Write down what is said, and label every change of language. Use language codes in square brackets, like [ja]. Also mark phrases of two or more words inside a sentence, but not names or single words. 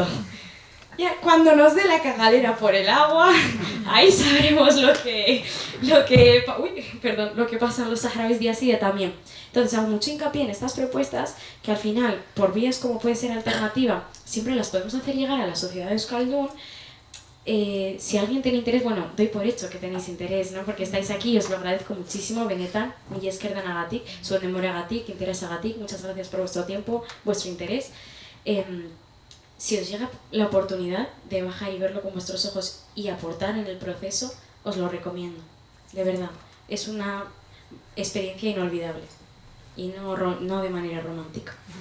[es] Ya, cuando nos dé la cagalera por el agua, ahí sabremos lo que pasa en los saharauis día a día también. Entonces hago mucho hincapié en estas propuestas que al final, por vías como puede ser alternativa, siempre las podemos hacer llegar a la sociedad de Euskaldun. Si alguien tiene interés, bueno, doy por hecho que tenéis interés, ¿no? Porque estáis aquí y os lo agradezco muchísimo. [eu] Benetan, mila esker denagatik, zuen denboragatik, interesagatik, [es] muchas gracias por vuestro tiempo, vuestro interés. Si os llega la oportunidad de bajar y verlo con vuestros ojos y aportar en el proceso, os lo recomiendo, de verdad. Es una experiencia inolvidable y no de manera romántica.